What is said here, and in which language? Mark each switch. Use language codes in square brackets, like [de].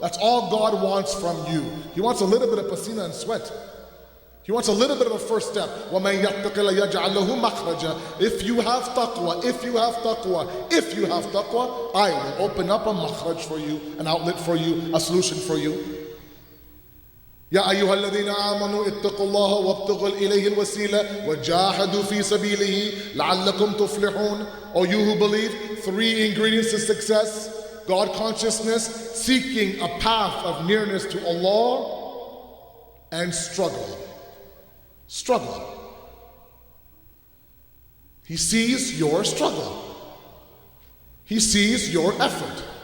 [en] That's all God wants from you. He wants a little bit of pasina and sweat. He wants a little bit of a first step. [ar] وَمَن يَتَّقِ اللَّهَ يَجْعَل لَهُ مَخْرَجًا. [en] If you have taqwa, if you have taqwa, if you have taqwa, I will open up a makhraj for you, an outlet for you, a solution for you. [ar] يا أيها الذين آمنوا اتقوا الله وابتغوا إليه الوسيلة وجاهدوا في سبيله لعلكم تفلحون. [en] O you who believe, 3 ingredients to success: God consciousness, seeking a path of nearness to Allah, and struggle. Struggle. He sees your struggle. He sees your effort.